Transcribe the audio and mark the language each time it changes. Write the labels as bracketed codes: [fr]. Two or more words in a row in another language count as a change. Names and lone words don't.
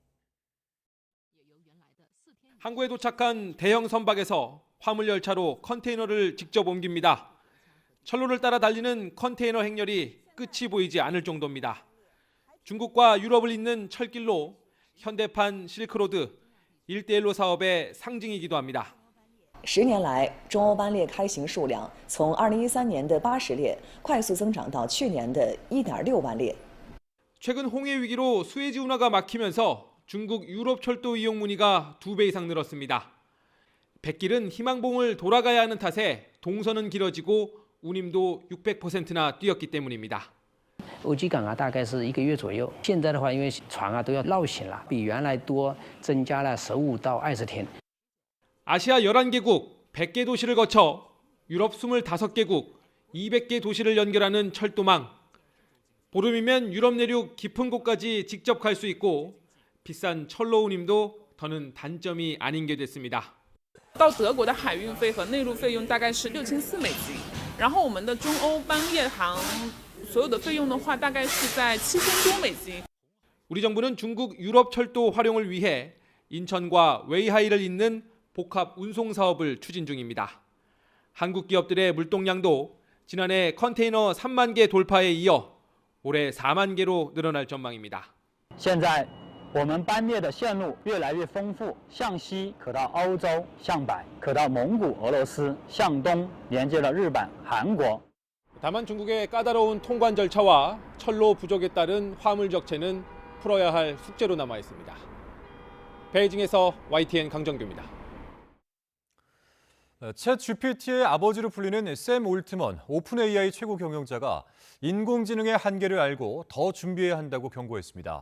[ko] 항구에 도착한 대형 선박에서 화물 열차로 컨테이너를 직접 옮깁니다. 철로를 따라 달리는 컨테이너 행렬이 끝이 보이지 않을 정도입니다. 중국과 유럽을 잇는 철길로 현대판 실크로드 1대1로 사업의 상징이기도 합니다. [zh] 10 年来，中欧班列开行数量从2013年的80列快速增长到去年的1.6万列。 [ko] 최근 홍해 위기로 수에즈 운하가 막히면서 중국 유럽 철도 이용 문의가 2배 이상 늘었습니다. 백길은 희망봉을 돌아가야 하는 탓에 동선은 길어지고 운임도 600%나 뛰었기 때문입니다. [zh] 欧吉港大概是1个月左右。现在的话，因为船都要绕行了，比原来多，增加了15到20天。 [ko] 아시아 11개국, 100개 도시를 거쳐 유럽 25개국, 200개 도시를 연결하는 철도망. 보름이면 유럽 내륙 깊은 곳까지 직접 갈 수 있고 비싼 철로 운임도 더는 단점이 아닌 게 됐습니다. [zh] 到德国的海运费和内陆费用大概是6400美金，然后我们的中欧班列航所有的费用的话，大概是在7000多美金。 [ko] 우리 정부는 중국 유럽 철도 활용을 위해 인천과 웨이하이를 잇는 복합 운송 사업을 추진 중입니다. 한국 기업들의 물동량도 지난해 컨테이너 3만 개 돌파에 이어 올해 4만 개로 늘어날 전망입니다. [zh] 现在我们班列的线路越来越丰富，向西可到欧洲，向北可到蒙古、俄罗斯，向东连接了日本、韩国。 [ko] 다만 중국의 까다로운 통관 절차와 철로 부족에 따른 화물 적체는 풀어야 할 숙제로 남아 있습니다. 베이징에서 YTN 강정규입니다. 챗 GPT의 아버지로 불리는 샘 올트먼 오픈 AI 최고 경영자가 인공지능의 한계를 알고 더 준비해야 한다고 경고했습니다.